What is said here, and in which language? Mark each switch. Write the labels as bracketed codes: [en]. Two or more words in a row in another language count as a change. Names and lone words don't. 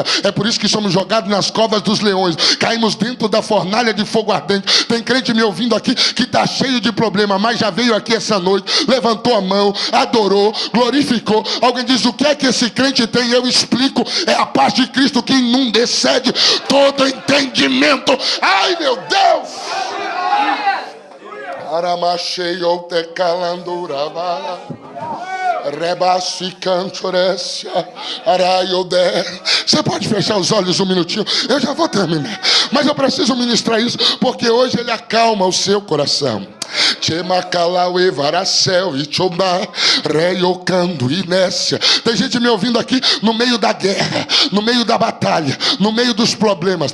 [pt] É por isso que somos jogados nas covas dos leões, caímos dentro da fornalha de fogo ardente. Tem crente me ouvindo aqui que está cheio de problema, mas já veio aqui essa noite, levantou a mão, adorou, glorificou. Alguém diz, o que é que esse crente tem? Eu explico, é a paz de Cristo que inunda, excede todo entendimento. Ai, meu Deus! Aramasheio te calandurava, rebassi cantorecia, araiode. Você pode fechar os olhos um minutinho? Eu já vou terminar, mas eu preciso ministrar isso, porque hoje ele acalma o seu coração. Tem gente me ouvindo aqui no meio da guerra, no meio da batalha, no meio dos problemas.